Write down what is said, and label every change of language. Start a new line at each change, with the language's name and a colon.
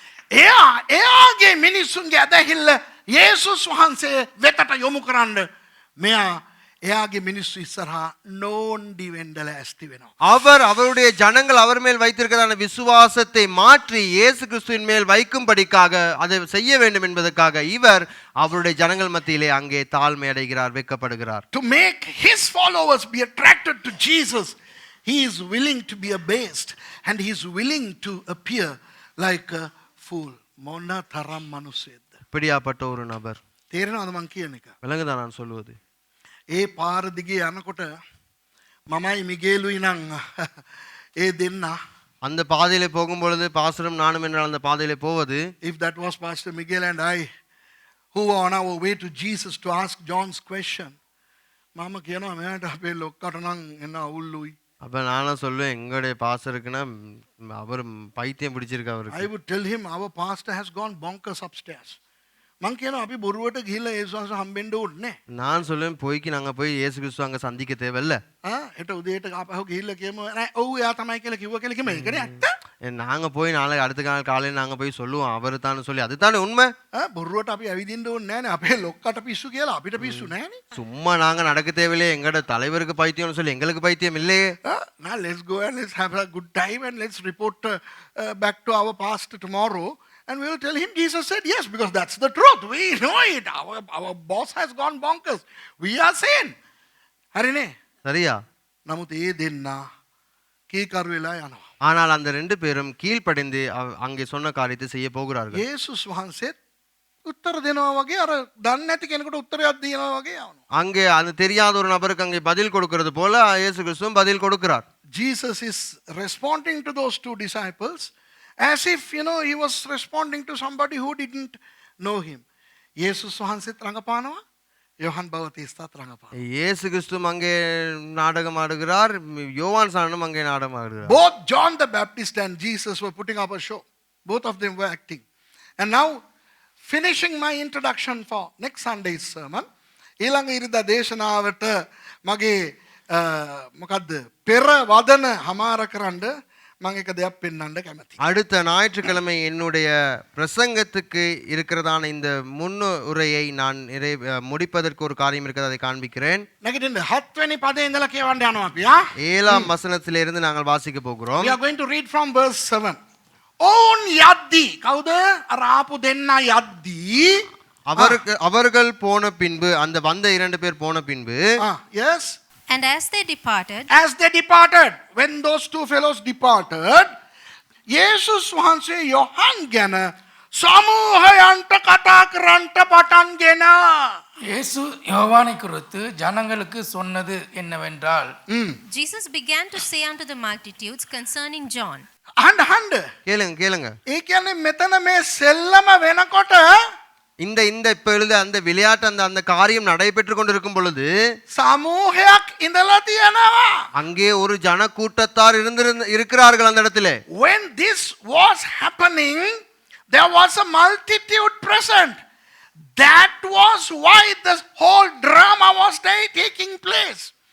Sinhala: එයාගේ මිනිස්සුන්ගේ අදහිල්ල යේසුස් වහන්සේ වෙතට යොමු කරන්න මෙයා එයාගේ මිනිස්සු ඉස්සරහා නෝන්ඩි වෙන්න ලෑස්ති වෙනවා.
Tamil: அவர் அவருடைய ஜனங்கள் அவர் மேல் வைத்திருக்கிறதான விசுவாசத்தை மாற்றி இயேசு கிறிஸ்துவின் மேல் வைக்கும்படிக்காக அதை செய்ய வேண்டும் என்பதற்காக இவர் அவருடைய ஜனங்கள் மத்தியிலே அங்கே தாழ்மை அடைகிறார், வெட்கப்படுகிறார்.
English: To make his followers be attracted to Jesus, he is willing to be abased and he is willing to appear like a fool.
Sinhala: මොන තරම් මිනිස්සෙක්ද?
Tamil: இப்படியாப்பட்ட ஒரு நபர்.
Sinhala: තේරෙනවද මං කියන එක?
Tamil: விளங்குதா நான் சொல்வது?
Sinhala: ඒ පාර දිගේ යනකොට මමයි මිගේලුයි නම් ඒ දෙන්න.
Tamil: அந்த பாதையிலே போகும்பொழுது பாஸ்டரும் நானும் என்றால் அந்த பாதையிலே போவது,
English: if that was Pastor Miguel and I who were on our way to Jesus to ask John's question,
Sinhala: මම කියනවා මෙයාට අපේ ලොක්කට නම් එන අවුල්ලුයි.
Tamil: அப்ப நானும் சொல்லுவேன், எங்களுடைய பாஸ்டருக்குன்னா அவர் பைத்தியம் பிடிச்சிருக்கு அவருக்கு.
English: I would tell him our pastor has gone bonkers upstairs.
Sinhala: මං කියනවා අපි බොරුවට ගිහිල්ලා යේසුස් වහන්සේ හම්බෙන්න ඕනේ නේ.
Tamil: நான் சொல்லுவேன், போய்க்கு நாங்க போய் இயேசு கிறிஸ்து அங்க சந்திக்க தேவையில்ல.
Sinhala: හෙට උදේට ආපහු ගිහිල්ලා කියමු නෑ ඔව් එයා තමයි කියලා කිව්වා කියලා කිව්ම ඒකනේ ඇත්ත.
Tamil: நாங்க போய் நாளை அடுத்த நாள் காலையில் நாங்க போய் சொல்லுவோம் அவர் தான் சொல்லி, அதுதானே உண்மை.
Sinhala: බොරුවට අපි ඇවිදින්න ඕනේ නෑනේ අපේ ලොක්කට පිස්සු කියලා අපිට පිස්සු නෑනේ.
Tamil: சும்மா நாங்க நடக்க தேவையில்லையே, எங்கட தலைவருக்கு பைத்தியம்னு சொல்லி எங்களுக்கு பைத்தியம் இல்லையே.
English: Now let's go and let's have a good time and let's report back to our pastor tomorrow and we will tell him Jesus said yes, because that's the truth. We know it. Our boss has gone bonkers. We are sane.
Sinhala: හරිනේ?
Tamil: சரியா?
Sinhala: නමුත් ඒ දෙන්න කීකරු වෙලා යනවා.
Tamil: ஆனால் அந்த ரெண்டு பேரும் கீழ்ப்படிந்து அங்கே சொன்ன காரியத்தை செய்ய போகிறார்கள்.
Sinhala: යේසුස් වහන්සේත් උත්තර දෙනවා වගේ අර දන්නේ නැති කෙනෙකුට උත්තරයක් දෙනවා වගේ යනවා.
Tamil: அங்கே அந்த தெரியாத ஒரு நபருக்கு அங்கே பதில் கொடுக்கிறது போல இயேசு கிறிஸ்துவும் பதில் கொடுக்கிறார்.
English: Jesus is responding to those two disciples as if he was responding to somebody who didn't know him.
Sinhala: යේසුස් වහන්සේත් රඟපානවා, யோவான் பவதீஸ்தாත් රඟපානවා.
Tamil: இயேசு கிறிஸ்துவும் அங்கே நாடகம் ஆடுகிறார், யோவான் சாணனும் அங்கே நாடகம் ஆடுகிறார்.
English: Both John the Baptist and Jesus were putting up a show. Both of them were acting. And now finishing my introduction for next Sunday's sermon,
Sinhala: ඊළඟ ඉරිදා දේශනාවට මගේ මොකද්ද පෙර වදන හමාර කරන්න මම එක දෙයක් පෙන්වන්න කැමතියි.
Tamil: அடுத்த ஞாயிற்றுக்கிழமை என்னுடைய பிரசங்கத்துக்கு இருக்கிறதான இந்த முன்னுரையை நான் முடிப்பதற்கு ஒரு காரியம் இருக்கிறது, அதை காண்பிக்கிறேன்.
Sinhala: නැගිටින්න 7 වෙනි පදේ ඉඳලා කියවන්න යනවා අපි.
Tamil: 7ஆம் வசனத்திலிருந்து நாங்கள் வாசிக்க போகிறோம்.
English: We are going to read from verse 7.
Sinhala: ඕන් යද්දී කවුද? අර ආපු දෙන්න යද්දී
Tamil: அவர்கள் போன பின்பு, அந்த வந்த இரண்டு பேர் போன பின்பு,
English: yes, and as they departed, when those two fellows departed,
Sinhala: යේසුස් වහන්සේ යොහන් ගැන සමූහයන්ට කතා කරන්ට පටන්ගෙන.
Tamil: இயேசு யோவானை குறித்து ஜனங்களுக்கு சொன்னது என்னவென்றால்,
English: Jesus began to say unto the multitudes concerning John,
Sinhala: අහන්න.
Tamil: கேளுங்க கேளுங்க
Sinhala: ඒ කියන්නේ මෙතන මේ සෙල්ලම වෙනකොට
Tamil: இந்த இந்த இப்ப எழுத அந்த விளையாட்டு அந்த அந்த காரியம் நடைபெற்று கொண்டிருக்கும் பொழுது
Sinhala: සමූහයක් ඉඳලා තියෙනවා.
Tamil: அங்கே ஒரு ஜன கூட்டத்தார் இருக்கிறார்கள் அந்த இடத்துல.
English: When this was happening, there was a multitude present. That was why the whole drama was taking place.